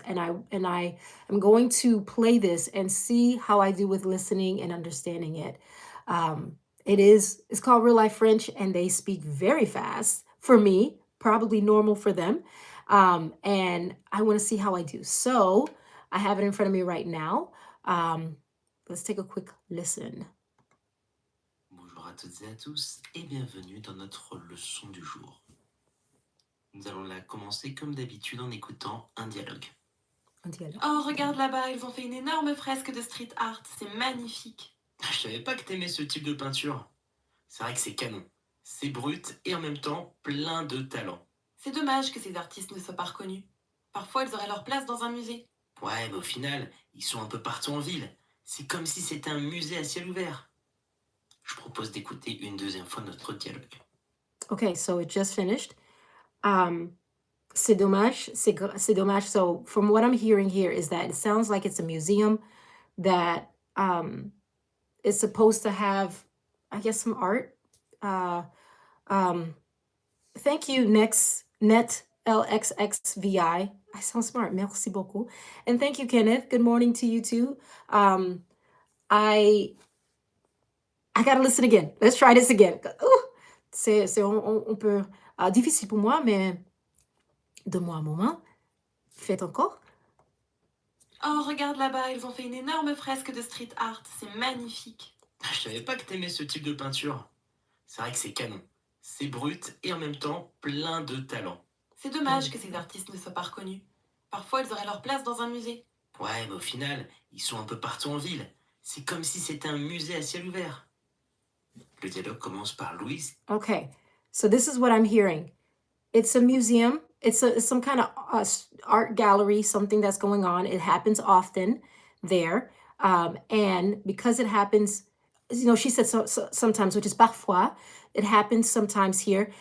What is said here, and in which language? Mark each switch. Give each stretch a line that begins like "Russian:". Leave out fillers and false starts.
English: And I am going to play this and see how I do with listening and understanding it. It's called Real Life French, and they speak very fast for me, probably normal for them. And I want to see how I do. So I have it in front of me right now. Let's take a quick listen.
French: Bonjour à toutes et à tous et bienvenue dans notre leçon du jour. Nous allons la commencer comme d'habitude en écoutant un dialogue. Oh, regarde là-bas, ils ont fait une énorme fresque de street art, c'est magnifique. Je savais pas que t'aimais ce type de peinture. C'est vrai que c'est canon. C'est brut et en même temps plein de talent. C'est dommage que ces artistes ne soient pas reconnus. Parfois, ils auraient leur place dans un musée. Ouais, mais au final, ils sont un peu partout en ville. C'est comme si c'était un musée à ciel ouvert. Je propose d'écouter une deuxième fois notre dialogue.
English: Okay, so it just finished.
French: C'est dommage, c'est dommage.
English: So from what I'm hearing here is that it sounds like it's a museum that is supposed to have, I guess, some art. Uh, um, Thank you, Net LXXVI. I sound smart.
French: Merci beaucoup.
English: And thank you, Kenneth. Good morning to you too. I gotta listen again. Let's try this again.
French: Ouh, on peut. Difficile pour moi, mais donne-moi un moment. Faites encore. Oh, regarde là-bas, ils ont fait une énorme fresque de street art. C'est magnifique. Je savais pas que t'aimais ce type de peinture. C'est vrai que c'est canon. C'est brut et en même temps plein de talent. C'est dommage que ces artistes ne soient pas reconnus. Parfois, ils auraient leur place dans un musée. Ouais, mais au final, ils sont un peu partout en ville. C'est comme si c'était un musée à ciel ouvert. Le dialogue commence par Louise.
English: Okay, so this is what I'm hearing. It's a museum. It's some kind of art gallery, something that's going on. It happens often there. And because it happens, she said sometimes, which is parfois, it happens sometimes here.